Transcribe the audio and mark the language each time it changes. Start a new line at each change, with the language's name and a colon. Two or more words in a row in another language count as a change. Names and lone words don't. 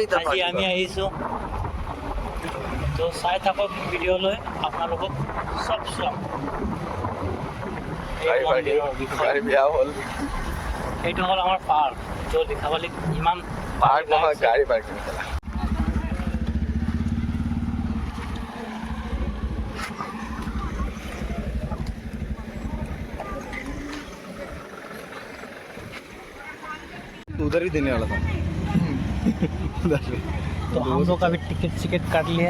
Assamese: আজি আমি আহিছোঁ। তো চাই থাকক ভিডিঅ'লৈ, আপোনালোকক চব চোৱাম এই মন্দিৰৰ বিষয়ে। বেয়া হ'ল, এইটো হ'ল আমাৰ পাৰ্ক। তো লিখাবালিত ইমান পাৰ্ক নহয়, গাড়ী পাৰ্কিং কৰা।
Hindi: उधर ही देने वाला था उधर से। तो हम लोग अभी टिकट काट लिए।